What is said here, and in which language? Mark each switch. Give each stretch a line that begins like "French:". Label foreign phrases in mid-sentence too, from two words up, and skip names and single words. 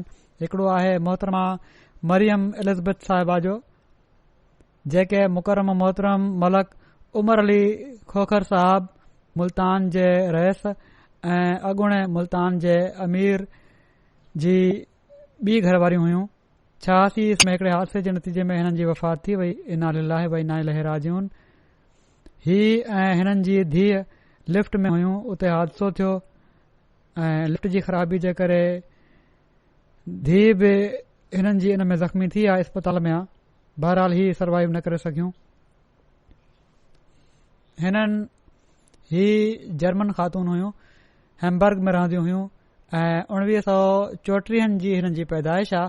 Sindhi: हिकड़ो आहे मोहतरमा मरियम एलिज़ाबेथ साहिबा जो, जेके मुकरम मोहतरम मलक उमर अली खोखर साहब मुल्तान जे रइस ऐं अॻूणे मुल्तान जे अमीर जी ॿी घरवारी हुयूं। 86 में हिकड़े हादसे जे नतीजे में हिननि जी वफ़ात थी वई।
Arabic: إنا لله وإنا إليه راجعون.
Sindhi: ही ऐं हिननि जी धीअ लिफ्ट में हुयूं, उते हादसो थियो ऐं लिफ्ट जी ख़राबी जे करे धीअ बि हिननि जी इन में ज़ख़्मी थी आहे, इस्पताल में आहे। बहरहाल ही सर्वाइव न करे सघियूं। हिननि ही जर्मन ख़ातून हुयूं, हैम्बर्ग में रहंदियूं हुयूं ऐं 1934 जी हिननि जी पैदाइश आहे।